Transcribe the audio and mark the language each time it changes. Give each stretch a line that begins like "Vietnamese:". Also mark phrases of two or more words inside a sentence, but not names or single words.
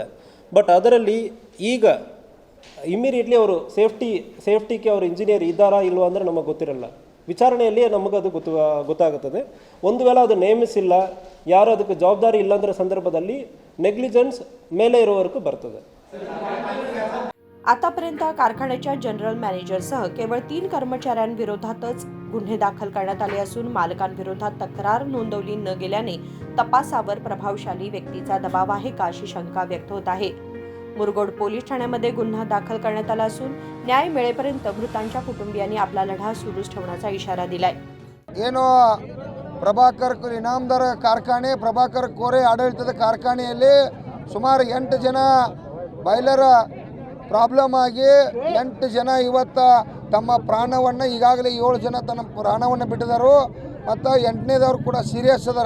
Kannada: ಬಟ್ ಅದರಲ್ಲಿ ಈಗ ಇಮಿಡಿಯೇಟ್ಲಿ ಅವರು ಸೇಫ್ಟಿಗೆ ಅವರು ಇಂಜಿನಿಯರ್ ಇದ್ದಾರಾ ಇಲ್ವಾ ಅಂದರೆ ನಮಗೆ ಗೊತ್ತಿರಲ್ಲ. ವಿಚಾರಣೆಯಲ್ಲಿ ನಮಗದು ಗೊತ್ತಾಗುತ್ತದೆ. ಒಂದು ವೇಳೆ ಅದು ನೇಮಿಸಿಲ್ಲ, ಯಾರು ಅದಕ್ಕೆ ಜವಾಬ್ದಾರಿ ಇಲ್ಲಾಂದ್ರೆ संदर्भाದಲ್ಲಿ नेग्लिजन्स ಮೇಲೆ ಇರೋವರೆಗೂ ಬರ್ತದೆ.
Marathi: आतापर्यंत कारखान्याच्या जनरल मॅनेजरसह केवळ 3 कर्मचाऱ्यांविरोधातच गुन्हे दाखल करण्यात आले असून मालकांविरोधात तक्रार नोंदवली न गेल्याने तपासावर प्रभावशाली व्यक्तीचा दबाव आहे का अशी शंका व्यक्त होत आहे. मुरगोड पोलीस ठाण्यामध्ये गुन्हा दाखल करण्यात आला असून न्याय मिळेपर्यंत मृतांच्या कुटुंबियांनी आपला लढा सुरूच ठेवण्याचा इशारा दिलाय.
Kannada: ಏನು ಪ್ರಭಾಕರ್ ಇನಾಮದಾರ ಕಾರ್ಖಾನೆ ಪ್ರಭಾಕರ್ ಕೋರೆ ಆಡಳಿತದ ಕಾರ್ಖಾನೆಯಲ್ಲಿ ಸುಮಾರು 8 ಜನ ಬಾಯ್ಲರ್ ಪ್ರಾಬ್ಲಮ್ ಆಗಿ 8 ಜನ ಇವತ್ತು ತಮ್ಮ ಪ್ರಾಣವನ್ನು, ಈಗಾಗಲೇ 7 ಜನ ತಮ್ಮ ಪ್ರಾಣವನ್ನು ಬಿಟ್ಟಿದ್ದಾರೆ ಮತ್ತು 8ನೇದವರು ಕೂಡ ಸೀರಿಯಸ್ ಅದಾರ.